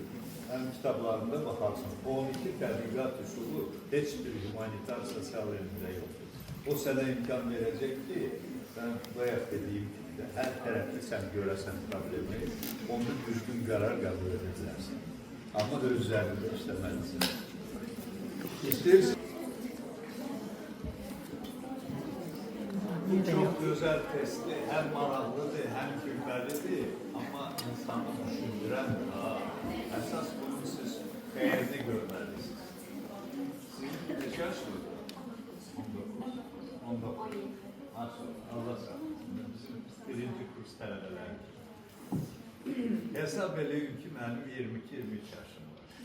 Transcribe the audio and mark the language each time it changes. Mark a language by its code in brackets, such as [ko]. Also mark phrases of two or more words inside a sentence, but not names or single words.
[az] Həm kitablarında baxarsın, 12 tədqiqat üsulu heç bir humanitar sosial elmdə yoxdur. O sənə imkan verəcək ki, mən bayaq dediyim kimi, hər tərəfli sən görəsən problemi, onda düzgün qərar qəbul edə bilərsən. Amma da öz üzərində işləməlisin. İstəyirsən, [tr] çok güzel testi, [az] hem maraqlıdır, hem yani gülməlidir, amma insanı düşündürən daha. Əsas bunun siz xeyrini görməlisiniz. Sizin neçə yaşınızdır? 19. Allah sağ olsun. Bizim birinci kurs tələbələri. Hesab edeyim ki, mənim 22-23 yaşım var.